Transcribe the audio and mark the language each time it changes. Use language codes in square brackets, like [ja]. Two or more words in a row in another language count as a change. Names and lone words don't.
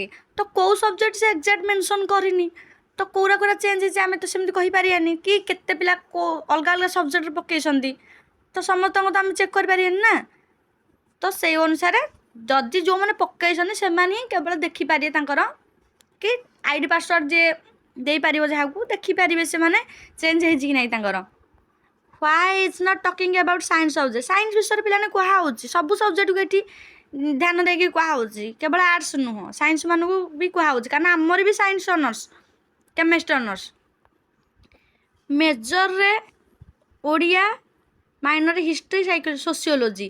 [or] ତ କୋଉ ସବଜେକ୍ଟ ସେ [en] exact mention [or] କରିନି। ତ କୋଉରା ଚେଞ୍ଜ ହେଇଛି ଆମେ ତ ସେମିତି କହିପାରିବାନି କି କେତେ ପିଲା ଅଲଗା ଅଲଗା ସବଜେକ୍ଟରେ ପକେଇଛନ୍ତି। ତ ସମସ୍ତଙ୍କୁ ତ ଆମେ ଚେକ୍ କରିପାରିବାନି ନା। ତ ସେଇ ଅନୁସାରେ ଯଦି ଯେଉଁମାନେ ପକେଇଛନ୍ତି ସେମାନେ ହିଁ କେବଳ ଦେଖିପାରିବେ ତାଙ୍କର କି [en] ID password [or] ଯିଏ ଦେଇପାରିବ ଯାହାକୁ ଦେଖିପାରିବେ ସେମାନେ ଚେଞ୍ଜ ହେଇଛି କି ନାହିଁ ତାଙ୍କର। [en] Why is not talking about science [or] ସବଜେକ୍ଟ? ସାଇନ୍ସ ବିଷୟରେ ପିଲାମାନେ କୁହାହେଉଛି, ସବୁ ସବଜେକ୍ଟକୁ ଏଠି ଧ୍ୟାନ ଦେଇକି କୁହାହେଉଛି, କେବଳ ଆର୍ଟ୍ସ ନୁହଁ ସାଇନ୍ସ ମାନଙ୍କୁ ବି କୁହାହେଉଛି, କାରଣ ଆମର ବି [en] science honours, chemistry honours. [or] ମେଜରରେ ଓଡ଼ିଆ, ମାଇନରରେ [en] history, psychology, sociology.